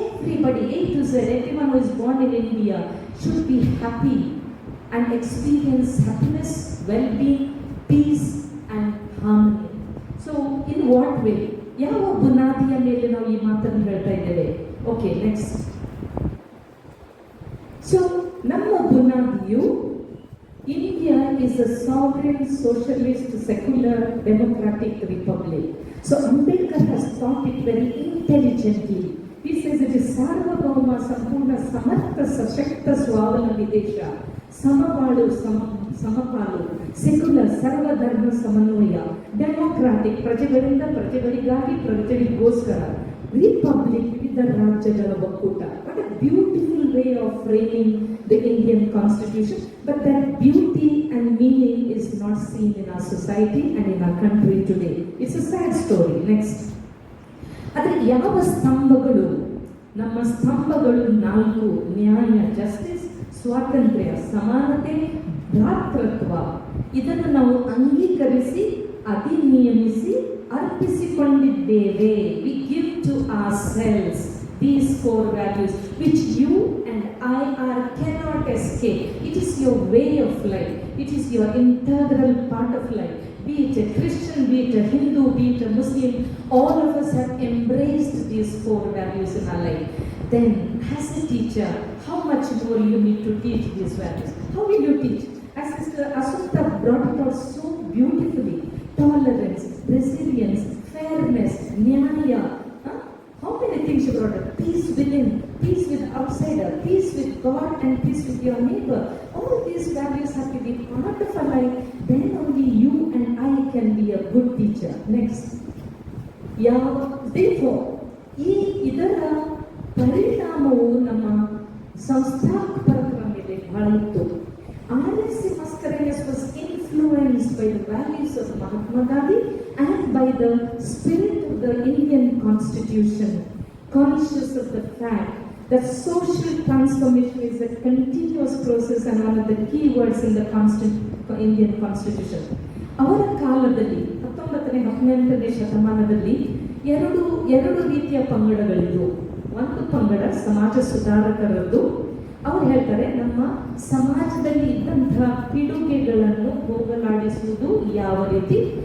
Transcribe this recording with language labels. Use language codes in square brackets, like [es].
[en] everybody, A to Z, everyone who is born in India should be happy and experience happiness, well-being, peace and harmony. So in what way? [kn] ಯಾವ ಬುನಾದಿಯ ಮೇಲೆ ನಾವು ಈ ಮಾತನ್ನು ಹೇಳ್ತಾ ಇದ್ದೇವೆ? [en] Okay, next. [kn] So ನಮ್ಮ ಬುನಾದಿಯು [en] India is a sovereign, socialist, secular, democratic republic. So Ambedkar has thought it very intelligently. He says it is [kn] Sarvabhauma, Sampurna, Samartha, Sashakta, Swavalambhi Desha, Samabalu, Samapalu, secular, Sarvadharma, Samanvaya, democratic, ಪ್ರಜೆಗಳಿಂದ ಪ್ರಜೆಗಳಿಗಾಗಿ ಪ್ರಜೆಗಳಿಗೋಸ್ಕರ, republic ವಿವಿಧ ರಾಜ್ಯಗಳ ಒಕ್ಕೂಟ. [en] What a beautiful way of framing the Indian constitution, but that beauty and meaning is not seen in our society and in our country today. It's a sad story. Next. [kn] ಆದರೆ ಯಾವ ಸ್ತಂಭಗಳು? ನಮ್ಮ ಸ್ತಂಭಗಳು 4: ನ್ಯಾಯ, justice, ಸ್ವಾತಂತ್ರ್ಯ, ಸಮಾನತೆ, ಭ್ರಾತೃತ್ವ. ಇದನ್ನು ನಾವು ಅಂಗೀಕರಿಸಿ ಅಧಿನಿಯಮಿಸಿ ಅರ್ಪಿಸಿಕೊಂಡಿದ್ದೇವೆ. [en] We give to ourselves these 4 values which you and I cannot escape. It is your way of life. It is your integral part of life. Be it a Christian, be it a Hindu, be it a Muslim, all of us have embraced these 4 values in our life. Then as a teacher, how much more you need to teach these values? How will you teach? As Sister Assunta brought it out so beautifully, tolerance, resilience, fairness, nyaya. How many things you brought up? Peace within, peace with outsider, peace with God and peace with your neighbor. All these values have to be part of our life. Then only you and I can be a good teacher. Next. [kn] Therefore, ಇದರ ಪರಿಣಾಮವು ನಮ್ಮ ಸಂಸ್ಥಾಪಕರ ಮೇಲೆ ಬಹಳ ಇತ್ತು. [en] RSC Mascarenhas was influenced by the values of Mahatma Gandhi and by the spirit of the Indian Constitution, conscious of the fact that social transformation is a continuous process and one of the key words in the Indian Constitution. [kn] ಅವರ ಕಾಲದಲ್ಲಿ 19ನೇ ಶತಮಾನದಲ್ಲಿ ಎರಡು ರೀತಿಯ ಪಂಗಡಗಳಿದ್ವು. ಒಂದು ಪಂಗಡ ಸಮಾಜ ಸುಧಾರಕರದ್ದು. ಅವರು ಹೇಳ್ತಾರೆ, ನಮ್ಮ ಸಮಾಜದಲ್ಲಿ ಇದ್ದಂತಹ ಪಿಡುಗೆಗಳನ್ನು ಹೋಗಲಾಡಿಸುವುದು ಯಾವ ರೀತಿ.